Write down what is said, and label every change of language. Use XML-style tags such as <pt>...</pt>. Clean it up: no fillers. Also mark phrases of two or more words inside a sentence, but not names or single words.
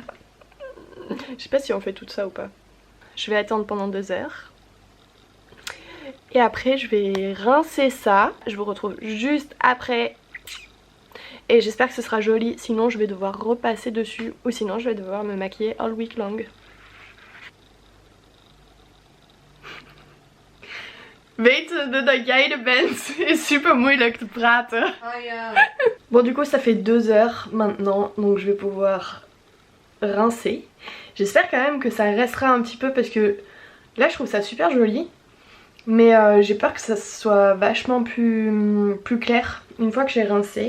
<fr>Je sais pas si on fait tout ça ou pas. Je vais attendre pendant 2 heures. Et après je vais rincer ça. Je vous retrouve juste après. Et j'espère que ce sera joli, sinon je vais devoir repasser dessus ou sinon je vais devoir me maquiller</fr> <en>all week long.</en> <nl>Weten dat jij er bent is super moeilijk te praten.</nl> <en>Oh yeah.</en> <fr>Bon du coup ça fait 2 heures maintenant, donc je vais pouvoir rincer. J'espère quand même que ça restera un petit peu parce que là je trouve ça super joli. Mais j'ai peur que ça soit vachement plus clair une fois que j'ai rincé.</fr>